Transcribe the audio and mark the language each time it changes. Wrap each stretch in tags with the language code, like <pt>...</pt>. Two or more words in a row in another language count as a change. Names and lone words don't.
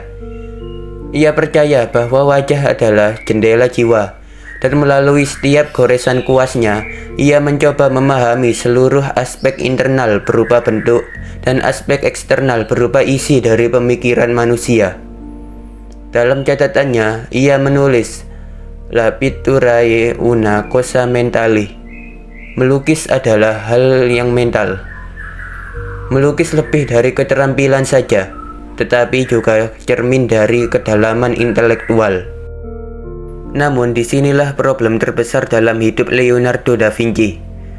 <id>Ia percaya bahwa wajah adalah jendela jiwa, dan melalui setiap goresan kuasnya, ia mencoba memahami seluruh aspek internal berupa bentuk dan aspek eksternal berupa isi dari pemikiran manusia. Dalam catatannya, ia menulis,</id> <it>La pittura è una cosa mentale.</it> <id>Melukis adalah hal yang mental. Melukis lebih dari keterampilan saja, tetapi juga cermin dari kedalaman intelektual. Namun disinilah problem terbesar dalam hidup Leonardo da Vinci.</id>